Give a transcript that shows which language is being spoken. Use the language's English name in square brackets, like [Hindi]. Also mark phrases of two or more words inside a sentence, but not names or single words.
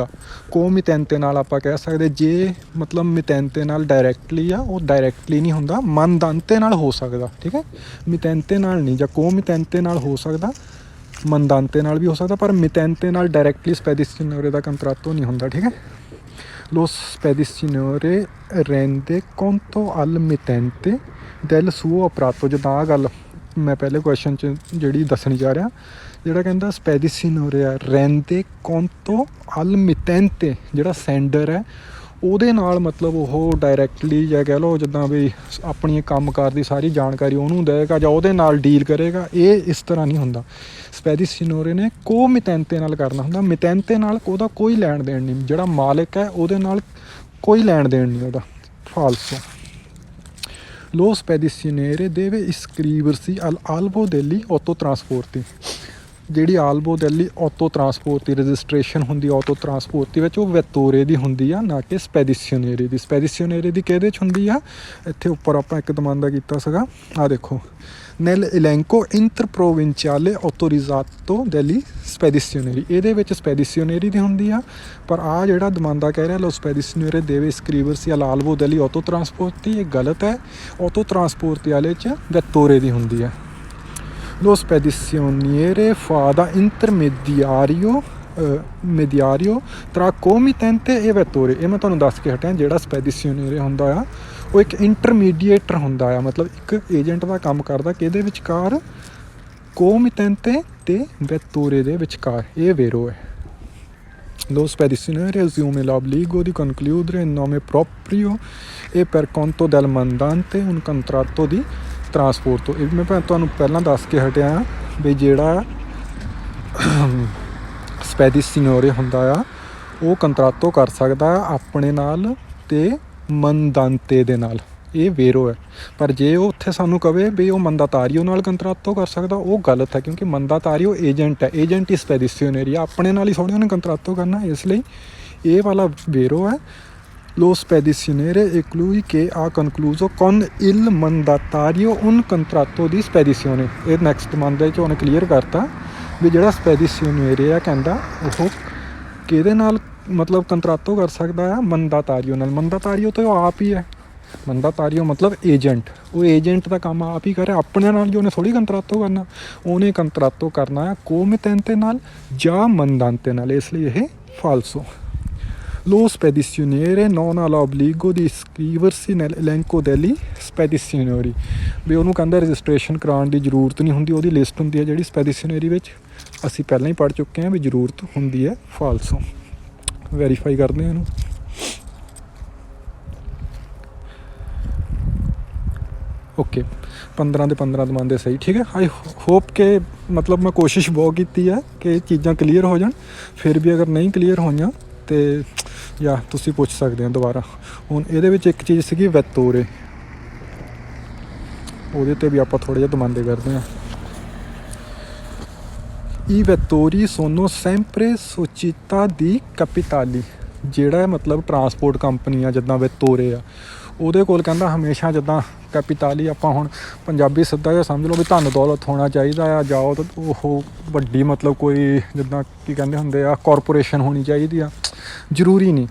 [Punjabi] ਕੋਮਿਟੈਂਤੇ ਨਾਲ ਆਪਾਂ ਕਹਿ ਸਕਦੇ, ਜੇ ਮਤਲਬ ਮਿਟੈਂਤੇ ਨਾਲ ਡਾਇਰੈਕਟਲੀ ਆ ਉਹ ਡਾਇਰੈਕਟਲੀ ਨਹੀਂ ਹੁੰਦਾ, ਮੰਦਾਂਤੇ ਨਾਲ ਹੋ ਸਕਦਾ, ਠੀਕ ਹੈ। ਮਿਟੈਂਤੇ ਨਾਲ ਨਹੀਂ, ਜਾਂ ਕੋਮਿਟੈਂਤੇ ਨਾਲ ਹੋ ਸਕਦਾ, ਮੰਦਾਂਤੇ ਨਾਲ ਵੀ ਹੋ ਸਕਦਾ, ਪਰ ਮਿਟੈਂਤੇ ਨਾਲ ਡਾਇਰੈਕਟਲੀ ਸਪੈਡੀਸੀਨਿਓਰੇ ਦਾ ਕੰਟਰਾਟੋ ਨਹੀਂ ਹੁੰਦਾ, ਠੀਕ ਹੈ। [Italian] Lo spedizione rende conto al mittente del suo operato। [Punjabi] ਜਿੱਦਾਂ ਆਹ ਗੱਲ ਮੈਂ ਪਹਿਲੇ ਕੁਐਸਚਨ 'ਚ ਜਿਹੜੀ ਦੱਸਣੀ ਜਾ ਰਿਹਾ, ਜਿਹੜਾ ਕਹਿੰਦਾ [Italian] spedizioniere a rende conto al mittente, [Punjabi] ਜਿਹੜਾ ਸੈਂਡਰ ਹੈ ਉਹਦੇ ਨਾਲ ਮਤਲਬ ਉਹ ਡਾਇਰੈਕਟਲੀ ਜਾਂ ਕਹਿ ਲਓ ਜਿੱਦਾਂ ਵੀ ਆਪਣੀ ਕੰਮਕਾਰ ਦੀ ਸਾਰੀ ਜਾਣਕਾਰੀ ਉਹਨੂੰ ਦੇਵੇਗਾ ਜਾਂ ਉਹਦੇ ਨਾਲ ਡੀਲ ਕਰੇਗਾ। ਇਹ ਇਸ ਤਰ੍ਹਾਂ ਨਹੀਂ ਹੁੰਦਾ। ਸਪੈਡੀਸੀਨੋਰੇ ਨੇ ਕੋ ਮਿਟੈਂਤੇ ਨਾਲ ਕਰਨਾ ਹੁੰਦਾ। ਮਿਟੈਂਤੇ ਨਾਲ ਉਹਦਾ ਕੋਈ ਲੈਣ ਦੇਣ ਨਹੀਂ, ਜਿਹੜਾ ਮਾਲਿਕ ਹੈ ਉਹਦੇ ਨਾਲ ਕੋਈ ਲੈਣ ਦੇਣ ਨਹੀਂ ਉਹਦਾ। ਫਾਲਸੋ। [Italian] Lo spedizione deve iscriversi all'albo degli autotrasporti। [Punjabi] ਜਿਹੜੀ [Italian] albo degli autotrasporti [Punjabi] ਦੀ ਰਜਿਸਟ੍ਰੇਸ਼ਨ ਹੁੰਦੀ ਆਟੋ ਟਰਾਂਸਪੋਰਟ ਦੇ ਵਿੱਚ, ਉਹ ਵੈਤੋਰੇ ਦੀ ਹੁੰਦੀ ਆ, ਨਾ ਕਿ ਸਪੈਡੀਸੀਨੇਰੇ ਦੀ। ਸਪੈਡੀਸੀਨੇਰੇ ਦੀ ਕਿਹਦੇ 'ਚ ਹੁੰਦੀ ਆ? ਇੱਥੇ ਉੱਪਰ ਆਪਾਂ ਇੱਕ ਦਮਾਂਦਾ ਕੀਤਾ ਸੀਗਾ, ਆਹ ਦੇਖੋ, [Italian] nel elenco interprovinciale autorizzato degli spedizionieri। [Punjabi] ਇਹਦੇ ਵਿੱਚ ਸਪੈਡੀਸੀਨੇਰੀ ਦੀ ਹੁੰਦੀ ਆ, ਪਰ ਆਹ ਜਿਹੜਾ ਦਮਾਂਦਾ ਕਹਿ ਰਿਹਾ [Italian] lo spedizioniere deve iscriversi all'albo degli autotrasporti, [Punjabi] ਇਹ ਗਲਤ ਹੈ। ਆਟੋ ਟਰਾਂਸਪੋਰਟ ਵਾਲੇ 'ਚ ਵੈਤੋਰੇ ਦੀ ਹੁੰਦੀ ਆ। [Italian] Lo spedizioniere fa da mediario tra committente e vettore। [Punjabi] ਇਹ ਮੈਂ ਤੁਹਾਨੂੰ ਦੱਸ ਕੇ ਹਟਿਆ, ਜਿਹੜਾ ਸਪੈਡੀਸੀਨੇਰੇ ਹੁੰਦਾ ਆ ਉਹ ਇੱਕ ਇੰਟਰਮੀਡੀਏਟਰ ਹੁੰਦਾ ਆ, ਮਤਲਬ ਇੱਕ ਏਜੰਟ ਦਾ ਕੰਮ ਕਰਦਾ ਕਿਹਦੇ ਵਿਚਕਾਰ? ਕੋਮਿਟੈਂਤੇ ਤੇ ਵੈਤੋਰੇ ਦੇ ਵਿਚਕਾਰ। ਇਹ ਵੇਰੋ ਹੈ। [Italian] Lo spedizione assume l'obbligo di concludere in nome proprio e per conto del mandante un contratto di ਟਰਾਂਸਪੋਰਟ। [Punjabi] ਇਹ ਮੈਂ ਤੁਹਾਨੂੰ ਪਹਿਲਾਂ ਦੱਸ ਕੇ ਹਟਿਆ ਵੀ ਜਿਹੜਾ ਸਪੈਡੀਸੀਨੋਰੇ ਹੁੰਦਾ ਆ ਉਹ ਕੰਟਰਾਟੋ ਕਰ ਸਕਦਾ ਆਪਣੇ ਨਾਲ ਤੇ ਮੰਦਾਂਤੇ ਦੇ ਨਾਲ। ਇਹ ਵੇਰੋ ਹੈ। ਪਰ ਜੇ ਉਹ ਉੱਥੇ ਸਾਨੂੰ ਕਵੇ ਵੀ ਉਹ ਮੰਦਾਤਾਰੀਓ ਨਾਲ ਕੰਟਰਾਟੋ ਕਰ ਸਕਦਾ, ਉਹ ਗਲਤ ਹੈ, ਕਿਉਂਕਿ ਮੰਦਾਤਾਰੀਓ ਏਜੰਟ ਹੈ। ਏਜੰਟ ਹੀ ਸਪੈਡੀਸੀਨੇਰੀ ਆ, ਆਪਣੇ ਨਾਲ ਹੀ ਥੋੜ੍ਹੀ ਉਹਨੇ ਕੰਟਰਾਟੋ ਕਰਨਾ। ਇਸ ਲਈ ਇਹ ਵਾਲਾ ਵੇਰੋ ਹੈ। [Italian] Lo spedizione è colui che ha concluso con il mandatario un contratto di spedizione। [Punjabi] ਇਹ ਨੈਕਸਟ ਮੰਦੇ 'ਚ ਉਹਨੇ ਕਲੀਅਰ ਕਰਤਾ ਵੀ ਜਿਹੜਾ ਸਪੈਡੀਸੀਨੇਰੇ ਆ ਕਹਿੰਦਾ ਉਹ ਕਿਹਦੇ ਨਾਲ ਮਤਲਬ ਕੰਟਰਾਟੋ ਕਰ ਸਕਦਾ ਆ? ਮੰਦਾਤਾਰੀਓ ਨਾਲ। ਮੰਦਾਤਾਰੀਓ ਤਾਂ ਉਹ ਆਪ ਹੀ ਹੈ। ਮੰਦਾਤਾਰੀਓ ਮਤਲਬ ਏਜੰਟ, ਉਹ ਏਜੰਟ ਦਾ ਕੰਮ ਆਪ ਹੀ ਕਰੇ, ਆਪਣੇ ਨਾਲ ਜੋ ਉਹਨੇ ਥੋੜ੍ਹੀ ਕੰਟਰਾਟੋ ਕਰਨਾ। ਉਹਨੇ ਕੰਟਰਾਟੋ ਕਰਨਾ ਆ ਕੋਮਿਟੈਂਤੇ ਨਾਲ ਜਾਂ ਮੰਦਾਂਤੇ ਨਾਲ। ਇਸ ਲਈ ਇਹ ਫਾਲਸੋ। [Italian] Lo spedizioniere non ha l'obbligo di iscriversi nell'elenco degli spedizionieri। [Punjabi] ਵੀ ਉਹਨੂੰ ਕਹਿੰਦਾ ਰਜਿਸਟ੍ਰੇਸ਼ਨ ਕਰਾਉਣ ਦੀ ਜ਼ਰੂਰਤ ਨਹੀਂ ਹੁੰਦੀ, ਉਹਦੀ ਲਿਸਟ ਹੁੰਦੀ ਹੈ ਜਿਹੜੀ ਸਪੈਡੀਸੀਨੇਰੀ ਵਿੱਚ। ਅਸੀਂ ਪਹਿਲਾਂ ਹੀ ਪੜ੍ਹ ਚੁੱਕੇ ਹਾਂ ਵੀ ਜ਼ਰੂਰਤ ਹੁੰਦੀ ਹੈ। ਫਾਲਸੋ। ਵੈਰੀਫਾਈ ਕਰਦੇ ਹਾਂ ਇਹਨੂੰ। ਓਕੇ, 15 ਦੇ 15 ਦਮਾਂਦੇ ਸਹੀ, ਠੀਕ ਹੈ। [English] I hope [Punjabi] ਕਿ ਮਤਲਬ ਮੈਂ ਕੋਸ਼ਿਸ਼ ਬਹੁਤ ਕੀਤੀ ਹੈ ਕਿ ਇਹ ਚੀਜ਼ਾਂ ਕਲੀਅਰ ਹੋ ਜਾਣ। ਫਿਰ ਵੀ ਅਗਰ ਨਹੀਂ ਕਲੀਅਰ ਹੋਈਆਂ ਤੇ ਜਾਂ ਤੁਸੀਂ ਪੁੱਛ ਸਕਦੇ ਹੋ ਦੁਬਾਰਾ। ਹੁਣ ਇਹਦੇ ਵਿੱਚ ਇੱਕ ਚੀਜ਼ ਸੀਗੀ ਵੈਤੋਰੇ, ਉਹਦੇ 'ਤੇ ਵੀ ਆਪਾਂ ਥੋੜ੍ਹੇ ਜਿਹੇ ਦਮਾਂਦੇ ਕਰਦੇ ਹਾਂ। [Italian] I vettori sono sempre società di capitali। [Punjabi] ਜਿਹੜਾ ਮਤਲਬ ਟਰਾਂਸਪੋਰਟ ਕੰਪਨੀ ਆ ਜਿੱਦਾਂ ਵੈਤੋਰੇ ਆ, ਉਹਦੇ ਕੋਲ ਕਹਿੰਦਾ ਹਮੇਸ਼ਾ ਜਿੱਦਾਂ ਕੈਪੀਟਾਲੀ ਆਪਾਂ ਹੁਣ ਪੰਜਾਬੀ ਸਿੱਧਾ ਜਿਹਾ ਸਮਝ ਲਓ ਵੀ ਧਨ ਦੌਲਤ ਹੋਣਾ ਚਾਹੀਦਾ ਆ, ਜਾਓ ਤਾਂ ਉਹ ਵੱਡੀ ਮਤਲਬ ਕੋਈ ਜਿੱਦਾਂ ਕੀ ਕਹਿੰਦੇ ਹੁੰਦੇ ਆ ਕਾਰਪੋਰੇਸ਼ਨ ਹੋਣੀ ਚਾਹੀਦੀ ਆ, ਜ਼ਰੂਰੀ ਨਹੀਂ।